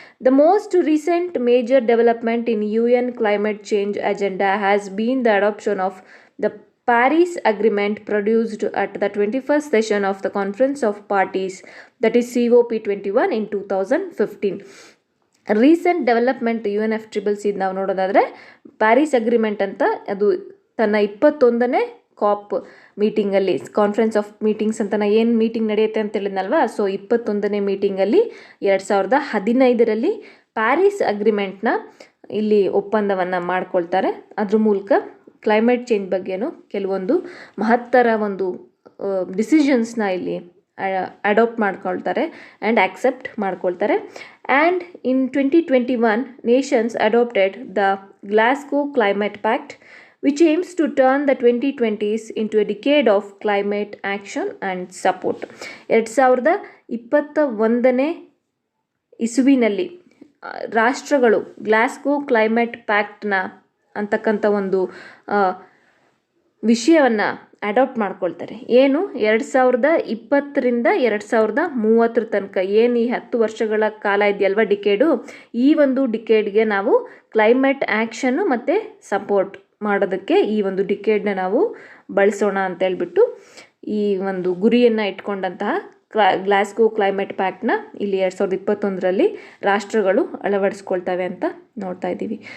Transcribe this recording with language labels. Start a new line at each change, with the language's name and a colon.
English: The most recent major development in UN climate change agenda has been the adoption of the Paris Agreement produced at the 21st session of the Conference of Parties, that is COP21 in 2015.
Kannada: Recent development UNFCCC ನಾವು ನೋಡೋದಾದರೆ, Paris agreement ಅಂತ ಅದು ತನ್ನ 21ನೇ ಕಾಪ್ ಮೀಟಿಂಗಲ್ಲಿ, conference of meetings ಅಂತ ಏನು meeting ನಡೆಯುತ್ತೆ ಅಂತ ಹೇಳಿದ್ನಲ್ವಾ, so 21ನೇ ಮೀಟಿಂಗಲ್ಲಿ 2015ರಲ್ಲಿ Paris ಅಗ್ರಿಮೆಂಟ್ನ ಇಲ್ಲಿ ಒಪ್ಪಂದವನ್ನು ಮಾಡ್ಕೊಳ್ತಾರೆ. ಅದ್ರ ಮೂಲಕ ಕ್ಲೈಮೇಟ್ ಚೇಂಜ್ ಬಗ್ಗೆನೂ ಕೆಲವೊಂದು ಮಹತ್ತರ ಒಂದು ಡಿಸಿಷನ್ಸ್ನ ಇಲ್ಲಿ ಅಡಾಪ್ಟ್ ಮಾಡ್ಕೊಳ್ತಾರೆ ಆ್ಯಂಡ್ ಆಕ್ಸೆಪ್ಟ್ ಮಾಡ್ಕೊಳ್ತಾರೆ.
English: And in 2021 nations adopted the Glasgow Climate Pact, which aims to turn the 2020s into a decade of climate action and support.
Kannada: 2021ನೇ ಇಸುವಿನಲ್ಲಿ ರಾಷ್ಟ್ರಗಳು ಗ್ಲಾಸ್ಗೋ ಕ್ಲೈಮೇಟ್ ಪ್ಯಾಕ್ಟ್ನ ಅಂತಕ್ಕಂಥ ಒಂದು ವಿಷಯವನ್ನು ಅಡಾಪ್ಟ್ ಮಾಡ್ಕೊಳ್ತಾರೆ. ಏನು 2020ರಿಂದ 2030 ತನಕ ಏನು ಈ 10 ವರ್ಷಗಳ ಕಾಲ ಇದೆಯಲ್ವ, ಡಿಕೇಡು, ಈ ಒಂದು ಡಿಕೇಡ್ಗೆ ನಾವು ಕ್ಲೈಮೇಟ್ ಆ್ಯಕ್ಷನ್ನು ಮತ್ತು ಸಪೋರ್ಟ್ ಮಾಡೋದಕ್ಕೆ ಈ ಒಂದು ಡಿಕೇಡ್ನ ನಾವು ಬಳಸೋಣ ಅಂತೇಳ್ಬಿಟ್ಟು ಈ ಒಂದು ಗುರಿಯನ್ನು ಇಟ್ಕೊಂಡಂತಹ ಗ್ಲಾಸ್ಗೋ ಕ್ಲೈಮೇಟ್ ಪ್ಯಾಕ್ಟ್ನ ಇಲ್ಲಿ 2021ರಲ್ಲಿ ರಾಷ್ಟ್ರಗಳು ಅಳವಡಿಸ್ಕೊಳ್ತವೆ ಅಂತ ನೋಡ್ತಾ ಇದ್ದೀವಿ.